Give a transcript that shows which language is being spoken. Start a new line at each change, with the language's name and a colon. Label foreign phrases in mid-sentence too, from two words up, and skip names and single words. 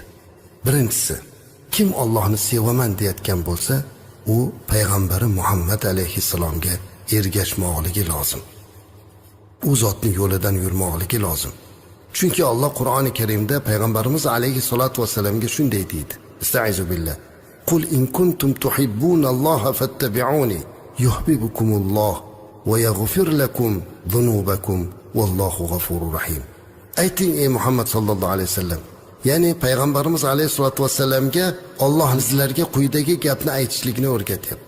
Uzbek: Birinchisi, kim Allohni sevaman deyotgan bo'lsa, u payg'ambari Muhammad alayhissalomga ergashmoqligi lozim. U zotning yo'lidan yurmoqligi lozim. Chunki Alloh Qur'oni Karimda payg'ambarimiz alayhissalatu vasallamga shunday deydi.
Arabic: أستعيذ بالله قل إن كنتم تحبون الله فاتبعوني يحببكم الله ويغفر لكم ذنوبكم والله غفور رحيم.
Uzbek: Ayting ey Muhammad sallallohu alayhi vasallam. Ya'ni payg'ambarimiz alayhissalatu vasallamga Alloh sizlarga quyidagi gapni aytishlikni o'rgatyapti.